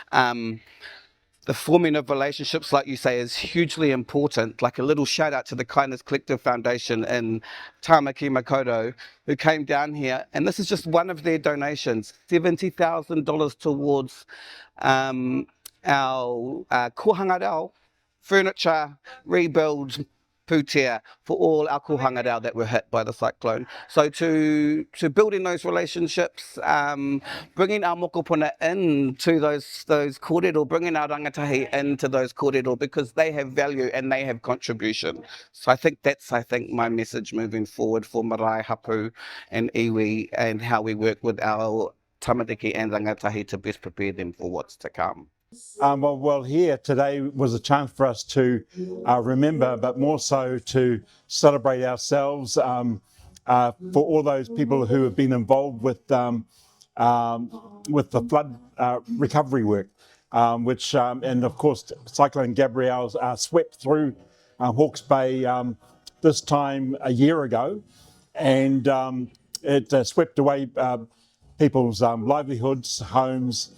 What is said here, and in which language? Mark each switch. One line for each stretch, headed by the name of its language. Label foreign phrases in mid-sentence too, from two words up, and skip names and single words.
English: The forming of relationships, like you say, is hugely important. Like a little shout out to the Kindness Collective Foundation in Tāmaki Makaurau, who came down here, and this is just one of their donations, $70,000 towards our
Māori: kohanga rau
English: furniture rebuild pūtea for all our
Māori: kohanga rau
English: that were hit by the cyclone. So to building those relationships, bringing our mokopuna into those kōrero, bringing our rangatahi into those kōrero, because they have value and they have contribution. So I think that's my message moving forward for
Māori: marae hapu
English: and iwi, and how we work with our tamariki and rangatahi to best prepare them for what's to come. Well, here today was a chance for us to remember, but more so to celebrate ourselves for all those people who have been involved with the flood recovery work, which and of course Cyclone Gabrielle swept through Hawke's Bay this time a year ago, and it swept away people's livelihoods, homes.